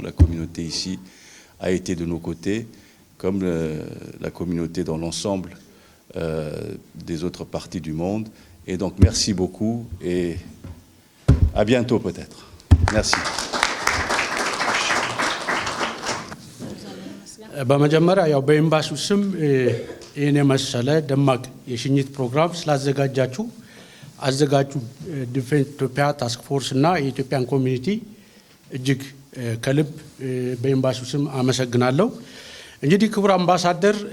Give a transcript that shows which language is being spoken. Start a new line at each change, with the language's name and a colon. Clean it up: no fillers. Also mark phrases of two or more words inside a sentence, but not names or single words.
French: La communauté ici a été de nos côtés, comme la communauté dans l'ensemble des autres parties du monde. Et donc merci beaucoup et à bientôt peut-être. Merci.
Amharic: በመጀመሪያ ያው በኤምባሲው ስም ይህን የመሰለ ደማቅ የሽኝት ፕሮግራም ስላዘጋጃችሁ አዘጋጁ ዲፌንስ ኢትዮጵያ ታስክ ፎርስ እና የኢትዮጵያን ኮሚኒቲ እጅግ ከልብ በኤምባሲው ስም አመሰግናለሁ። እንግዲህ ክቡር አምባሳደር